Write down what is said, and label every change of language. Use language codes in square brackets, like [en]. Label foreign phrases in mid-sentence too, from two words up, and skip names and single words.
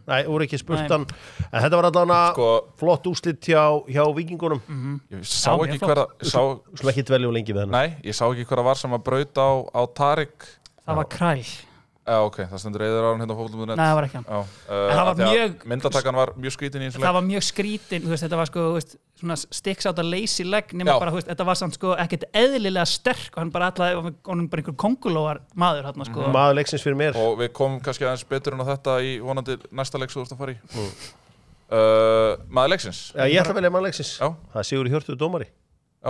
[is] Nei, voru ekki spurt hann. En þetta var allavega flott úrslit hjá Víkingunum. Ég sá ekki hver Slá ekki dvelja og lengi við hann. Nei, ég sá ekki hver var sem að brauta á Tarik. Það var Kræl. Já, ok, það stendur Eiður Aron hérna á Fótbolti.net. Nei, það var ekki hann. Það var mjög... Myndatakan var mjög skrítin í eins og leik. Það var mjög skrítin, þú veist, þetta var sko, þú veist, svona [en] sticks out a lazy leg, [is] nema bara, þú veist, þetta var samt sko ekkert eðlilega sterk og hann bara honum bara einhver kongulóar maður hérna, sko. Maður leiksins fyrir mér. Og við komum kannski aðeins betur en á þetta í vonandi næsta leik sem þú ert að fara í. Maður leiksins. Já, ég ætla að velja maður leiksins. Það er Sigurður Hjörtur dómari. Já.